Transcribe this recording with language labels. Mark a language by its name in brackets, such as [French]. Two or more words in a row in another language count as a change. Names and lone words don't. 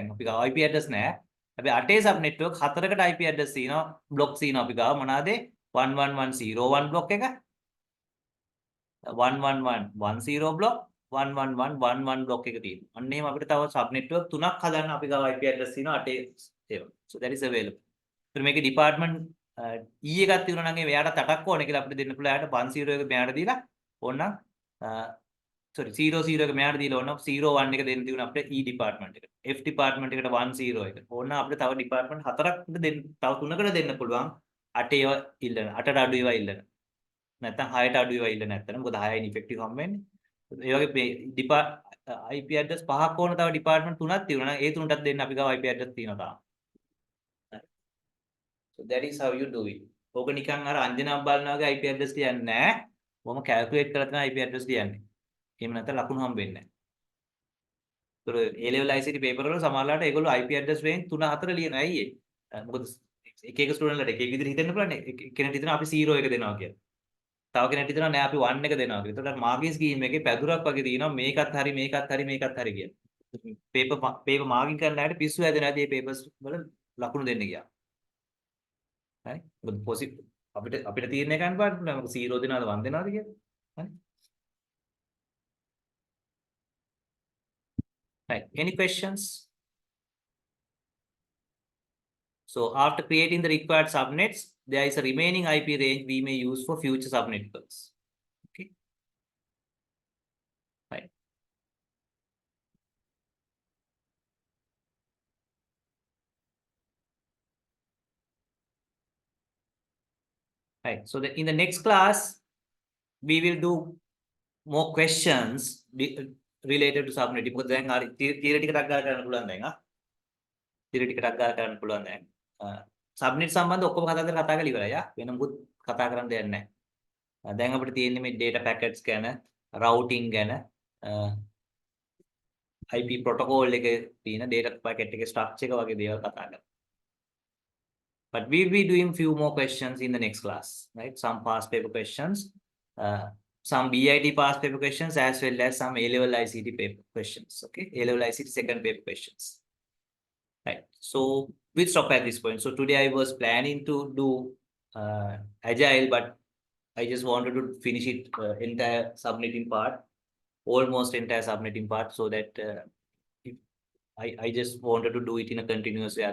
[Sinhala] අපි ගාව [English] IP address [Sinhala] නෑ. හැබැයි 8 [English] sub network [Sinhala] 4කට [English] IP address [Sinhala] තියෙනවා. blocks තියෙනවා අපි ගාව. මොනවාද? 11101 block එක 11110 block 11111 block එක තියෙනවා. අන්න එහෙම අපිට තව [English] sub network [Sinhala] 3ක් හදන්න අපි ගාව [English] IP address [Sinhala] තියෙනවා 8 ඒවා. [English] So that is available. [Sinhala] ඒතර මේකේ department E එකක් තියෙනවා නම් එයාට 8ක් ඕනේ කියලා අපිට දෙන්න පුළුවන්. එයාට 10 එක මෙයාට දීලා ඕනනම් sorry 00 එක මෙයාට දීලා ඕනනම් 01 එක දෙන්න තියුණා අපිට E department එකට. F department එකට 10 එක. ඕනනම් අපිට තව department 4ක් දෙන්න තව 3කට දෙන්න පුළුවන්. 8 ඒවා ඉල්ලන 8ට අඩු ඒවා ඉල්ලන. නැත්නම් 6ට අඩු ඒවා ඉල්ලන නැත්නම් මොකද 6යි effective හම් වෙන්නේ. ඒ වගේ [English] IP address [Sinhala] 5ක් ඕන තව department 3ක් තියෙනවා නම් ඒ 3ටත් දෙන්න අපි ගාව [English] IP address [Sinhala] තියෙනවා තාම. [English] So that is how you do it. [Sinhala] ඕක නිකන් අර අංජනක් බලනවා වගේ [English] IP address [Sinhala] කියන්නේ නැහැ. කොහොම calculate කරලා තමයි [English] IP address [Sinhala] කියන්නේ. එහෙම නැත්නම් ලකුණු හම් වෙන්නේ නැහැ. ඒතර [English] A level ICT paper [Sinhala] වල සමහරවිට ඒගොල්ලෝ [English] IP address range [Sinhala] 3 4 ලියනවා. ඇයි ඒ? මොකද එක ස්ටුඩන්ට් ලට එක විදිහට හිතෙන්න පුළුවන් නේ. කෙනෙක් හිතනවා අපි 0 එක දෙනවා කියලා. තව කෙනෙක් හිතනවා නෑ අපි 1 එක දෙනවා කියලා. ඒතකොට [English] marking scheme [Sinhala] එකේ පැදුරක් වගේ තියෙනවා මේකත් හරි මේකත් හරි මේකත් හරි කියලා. [English] paper marking [Sinhala] කරන අයට පිස්සු හැදෙනවා මේ පේපර්ස් වල ලකුණු දෙන්න ගියා. හරි. මොකද පොසිබල් අපිට තීරණය ගන්න බෑ 0 දෙනවද 1 දෙනවද කියලා. හරි. [English] Right. Any questions? So after creating the required subnets, there is a remaining IP range we may use for future subnetworks. Okay. Right. Right. So in the next class, we will do more questions related to subnetting. Because then theoretic [Sinhala] කරන්න පුළුවන් දැන් theoretic කරන්න පුළුවන් දැන්. Subnet සම්බන්ධ ඔක්කොම කතා කරලා ඉවරයි. වෙන මොකුත් කතා කරන්න දෙයක් නැහැ. දැන් අපිට තියෙන්නේ මේ [English] data packets [Sinhala] ගැන, routing ගැන, [English] IP protocol [Sinhala] එකේ තියෙන [English] data packet [Sinhala] එකේ structure එක වගේ දේවල් කතා කරලා. [English] But we'll be doing few more questions in the next class, right? Some past paper questions, some BIT past paper questions, as well as some A-level ICT paper questions, okay? A-level ICT second paper questions, right? So we'll stop at this point. So today I was planning to do Agile, but I just wanted to finish it entire subnetting part, almost entire subnetting part, so that I just wanted to do it in a continuous way.